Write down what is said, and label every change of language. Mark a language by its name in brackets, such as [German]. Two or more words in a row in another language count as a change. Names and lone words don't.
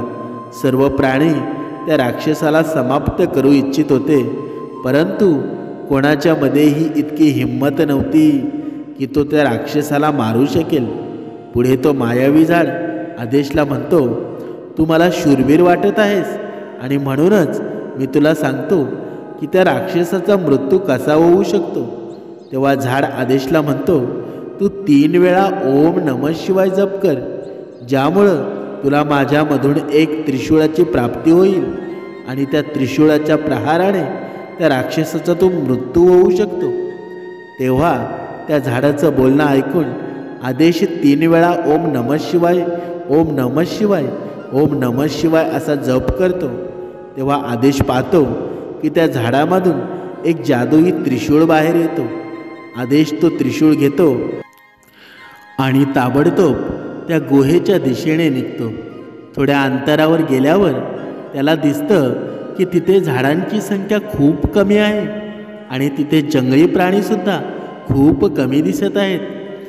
[Marathi] सर्व प्राणी त्या राक्षसाला समाप्त करू इच्छित होते, परंतु कोणाच्यामध्येही इतकी हिंमत नव्हती की तो त्या राक्षसाला मारू शकेल. पुढे तो मायावी झाड आदेशला म्हणतो, तू मला शूरवीर वाटत आहेस आणि म्हणूनच मी तुला सांगतो की त्या राक्षसाचा मृत्यू कसा होऊ शकतो. तेव्हा झाड आदेशला म्हणतो, तू 3 वेळा [Sanskrit] ओम नमः शिवाय [Marathi] जप कर, ज्यामुळं तुला माझ्यामधून एक त्रिशूळाची प्राप्ती होईल आणि त्या त्रिशूळाच्या प्रहाराने त्या राक्षसाचा तो मृत्यू होऊ शकतो. तेव्हा त्या झाडाचं बोलणं ऐकून आदेश 3 वेळा [Sanskrit] ओम नमः शिवाय, ओम नमः शिवाय, ओम नमः शिवाय [Marathi] असा जप करतो. तेव्हा आदेश पाहतो की त्या झाडामधून एक जादुई त्रिशूळ बाहेर येतो. आदेश तो त्रिशूळ घेतो आणि ताबडतोब त्या गुहेच्या दिशेने निघतो. थोड्या अंतरावर गेल्यावर त्याला दिसतं की तिथे झाडांची संख्या खूप कमी आहे आणि तिथे जंगली प्राणीसुद्धा खूप कमी दिसत आहेत.